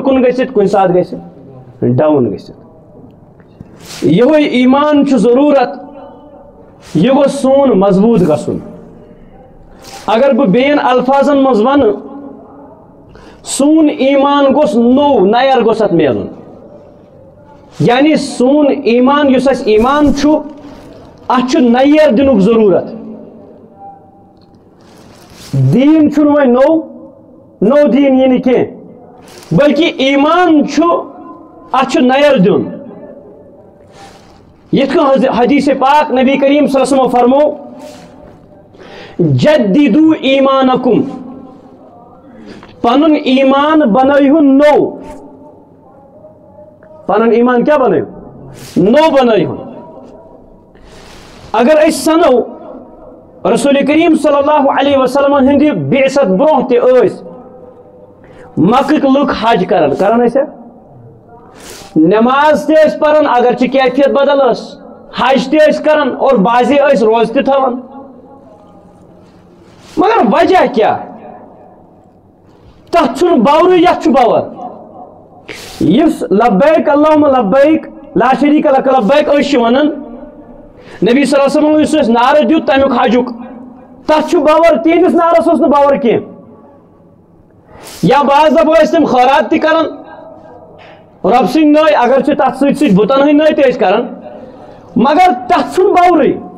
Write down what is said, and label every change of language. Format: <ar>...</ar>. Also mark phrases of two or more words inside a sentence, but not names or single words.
<ks>کُن گٔژھِتھ کُنہِ ساتہٕ گژھِ ڈاوُن گٔژھِتھ یِہوے ایمان چھُ ضروٗرت یہِ گوٚژھ سون مضبوٗط گژھُن اگر بہٕ بیٚیَن الفاظن منٛز ونہٕ سون ایمان گوٚژھ نوٚو نیر گوٚژھ اتھ میلُن یعنی سون ایمان یُس اَسہِ ایمان چھُ اتھ چھُ نیر دِنُک ضروٗرت دیٖن چھُنہٕ وۄنۍ نوٚو دیٖن یی نہٕ کینٛہہ بلکہِ ایمان چھُ اتھ چھُ نیر دیُن یِتھ کٔنۍ حدیث پاک نبی کریم</ks> <ar>صلی اللہ علیہ وسلم</ar> <ks>فرمو</ks> <ar>جددو ایمانکم</ar> <ks>پنُن ایمان بنٲیہُن نوٚو پنُن ایمان کیٛاہ بنٲیِو نوٚو بنٲیہُن اگر أسۍ سنو رسول کریم</ks> <ar>صلی اللہ علیہ وسلم</ar> <ks>ہندِ بعثت برونٛہہ تہِ ٲسۍ مکٕکۍ لُکھ حج کران ٲسۍ نماز تہِ ٲسۍ پران اگرچہِ کیفیت بدل ٲس حج تہِ ٲسۍ کران اور بعضے ٲسۍ روزٕ تہِ تھاوان مگر وجہ کیٛاہ تتھ چھُنہٕ باورٕے یتھ چھُ باور یُس</ks> <ar>لبیک اللہم لبیک لا شریٖک لک لبیک</ar> <ks>أسۍ چھِ ونان نبی</ks> <ar>صلی اللہ علیہ وسلم</ar> <ks>یُس اَسہِ نعرٕ دیُت تمیُک حجُک تتھ چھُ باور تِہنٛدِس نعرس اوس نہٕ باور کینٛہہ یا بعض دفعہ ٲسۍ تِم خٲرات تہِ کران رۄب سٕنٛدۍ نٲے اگرچہِ تتھ سۭتۍ سۭتۍ بُتن ہٕنٛدۍ نٲے تہِ ٲسۍ کران مگر تتھ چھُنہٕ باورٕے</ks>